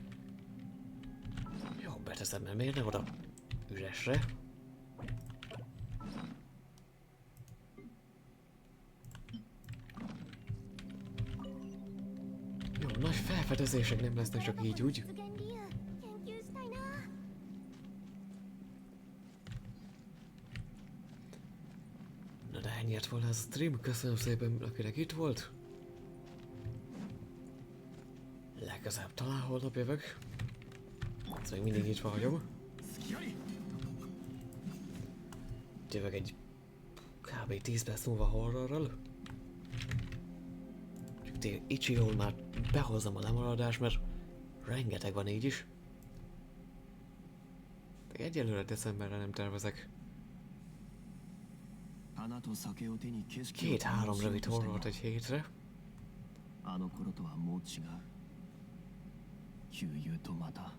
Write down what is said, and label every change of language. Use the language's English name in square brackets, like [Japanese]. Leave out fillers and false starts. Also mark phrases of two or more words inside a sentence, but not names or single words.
[Hungarian] Jó, beteszem, mert miért ne oda üresre? Jó, nagy felfedezések nem lesznek csak így úgy. [Japanese] 実現理由研究したいな。 [Hungarian] Na de ennyi lett volna ez a stream, köszönöm szépen, akinek itt volt. Legközelebb talán holnap jövök. Ez még mindig itt vagyok. Jövök egy kb. 10 perc múlva horrorral. Csak tényleg Ichiról már behozzam a lemaradást, mert rengeteg van így is. De egyelőre decemberre nem tervezek. [Japanese] 花と酒を手に景色を [Hungarian] 2-3 rövid horrort egy hétre. [Japanese] あの頃とはもう違う旧友とまた